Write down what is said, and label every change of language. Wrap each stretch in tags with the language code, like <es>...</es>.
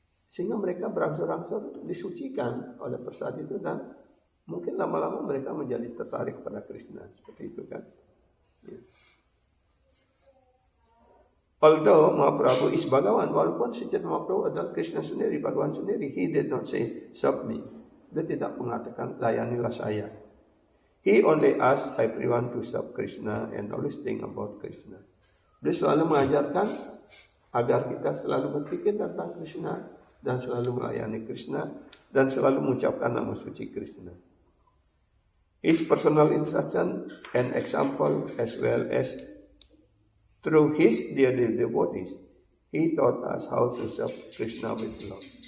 <id>Sehingga mereka berangsur-angsur disucikan oleh persat itu dan mungkin lama-lama mereka menjadi tertarik pada Krishna seperti itu kan. Yes.</id> <en>Although Mahaprabhu is Bhagavan,</en> <id>walaupun si Chaitanya Mahaprabhu adalah Krishna sendiri, Bhagavan sendiri,</id> <en>he did not say serve me.</en> <id>Dia tidak mengatakan layanilah saya.</id> <en>He only asked everyone to serve Krishna and always think about Krishna.</en> <id>Dia selalu mengajarkan agar kita selalu berpikir tentang Krishna dan selalu melayani Krishna dan selalu mengucapkan nama suci Krishna.</id> <en>His personal instruction and example, as well as through his dear devotees, he taught us how to serve Krishna with love.</en>